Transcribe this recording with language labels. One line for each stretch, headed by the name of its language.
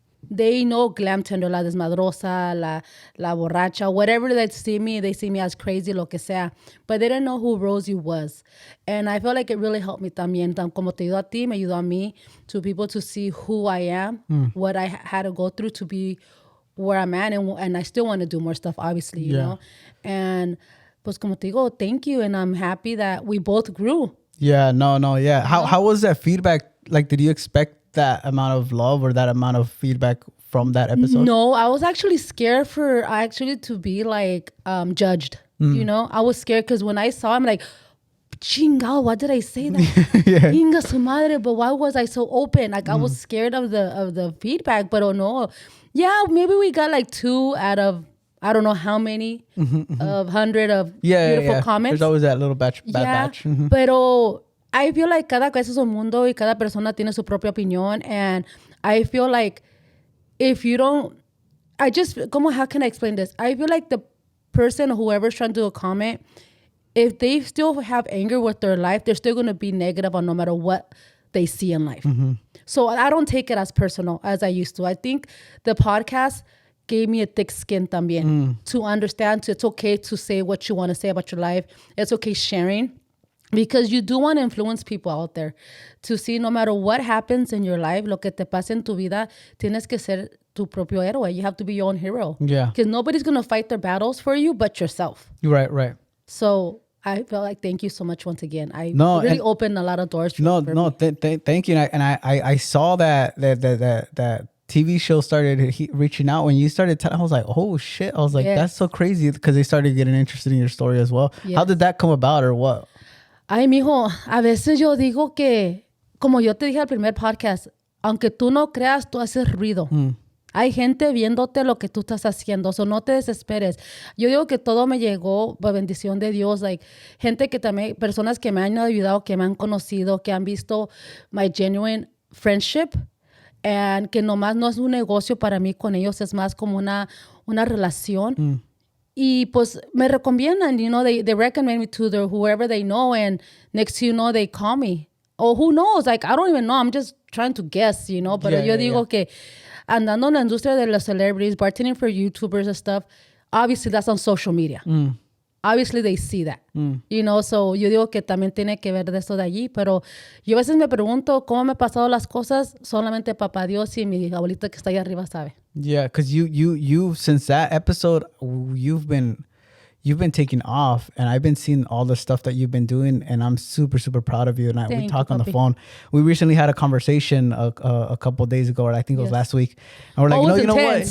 English: They know Glamtender,
Spanish: la desmadrosa, la borracha,
English: whatever they see me as crazy,
Spanish: lo que sea.
English: But they didn't know who Rosie was. And I felt like it really helped me
Spanish: también. Como te ayudó a ti, me ayudó a mí,
English: to people to see who I am, what I had to go through to be where I'm at. And I still want to do more stuff, obviously, you know. And
Spanish: pues como te digo,
English: thank you. And I'm happy that we both grew. Yeah, yeah. How was that feedback? Like, did you expect that amount of love or that amount of feedback from that episode? No, I was actually scared to be like judged. I was scared because when I saw him, like,
Spanish: chingao,
English: why did I say that?
Spanish: Inga su madre,
English: but why was I so open? Like, I was scared of the feedback, but oh no. Yeah, maybe we got like 2 out of I don't know how many of 100 of beautiful comments. There's always that little bad batch.
Spanish: Pero
English: I feel like
Spanish: cada cabeza es un mundo y cada persona tiene su propia opinión.
English: And I feel like if you don't, how can I explain this? I feel like the person, whoever's trying to do a comment, if they still have anger with their life, they're still going to be negative on no matter what they see in life. So I don't take it as personal as I used to. I think the podcast gave me a thick skin
Spanish: también
English: to understand it's okay to say what you want to say about your life. It's okay sharing. Because you do want to influence people out there to see no matter what happens in your life,
Spanish: lo que te pasa en tu vida, tienes que ser tu propio héroe.
English: You have to be your own hero. Yeah. Because nobody's going to fight their battles for you but yourself. Right. So I felt like thank you so much once again. Really opened a lot of doors for me. Thank you. And I saw that TV show started reaching out when you started telling. I was like, oh shit. I was like, that's so crazy, because they started getting interested in your story as well. Yes. How did that come about, or what?
Spanish: Ay, mijo, a veces yo digo que, como yo te dije al primer podcast, aunque tú no creas, tú haces ruido. Hay gente viéndote lo que tú estás haciendo, so no te desesperes. Yo digo que todo me llegó por bendición de Dios,
English: like,
Spanish: gente que también, personas que me han ayudado, que me han conocido, que han visto
English: my genuine friendship,
Spanish: and que nomás no es un negocio para mí con ellos, es más como una relación. Y pues me recomiendan,
English: they recommend me to whoever they know, and next you know, they call me. Or who knows, like, I don't even know, I'm just trying to guess,
Spanish: Pero yo digo que andando en la industria de los celebrities,
English: bartending for YouTubers and stuff, obviously that's on social media. obviously they see that, you know,
Spanish: so yo digo que también tiene que ver de eso de allí, pero yo a veces me pregunto cómo me he pasado las cosas, solamente papá Dios y mi abuelita que está ahí arriba sabe.
English: Yeah, because you since that episode, you've been taking off, and I've been seeing all the stuff that you've been doing, and I'm super, super proud of you. And we talked on the phone. We recently had a conversation a couple of days ago, or I think it was last week. And we're like, you know what?